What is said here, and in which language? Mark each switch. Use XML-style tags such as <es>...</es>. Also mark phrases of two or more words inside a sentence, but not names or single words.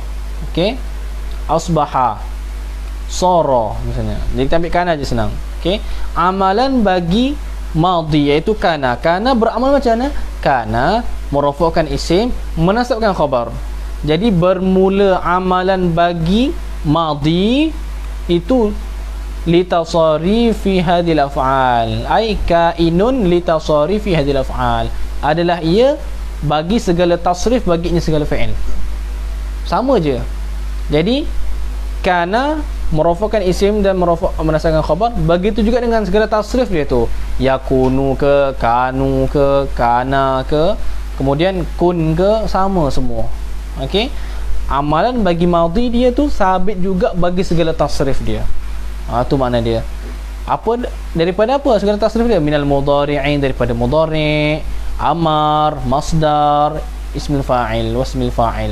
<ms>Okey,</ms> <ar>أصبح، صار</ar> <ms>misalnya. Jadi kita ambil kana je senang. Okey, amalan bagi madhi iaitu kana. Kana beramal macam mana? Kana merafu'kan isim, menasabkan khabar. Jadi bermula amalan bagi madhi itu</ms> <ar>لتصاريف هذه الأفعال، أي كائن لتصاريف هذه الأفعال,</ar> <ms>adalah ia bagi segala tasrif, baginya segala fi'il. Sama je. Jadi kana merofakkan isim dan menasabkan khabar, begitu juga dengan segala tasrif dia tu, yakunu ke, kanu ke, kana ke, kemudian kun ke, sama semua. Okey, amalan bagi madhi dia tu sabit juga bagi segala tasrif dia. Tu makna dia. Apa daripada apa segala tasrif dia?</ms> <ar>من المضارع,</ar> <ms>daripada mudhari', amar, masdar,</ms> <ar>اسم الفاعل، واسم الفاعل.</ar>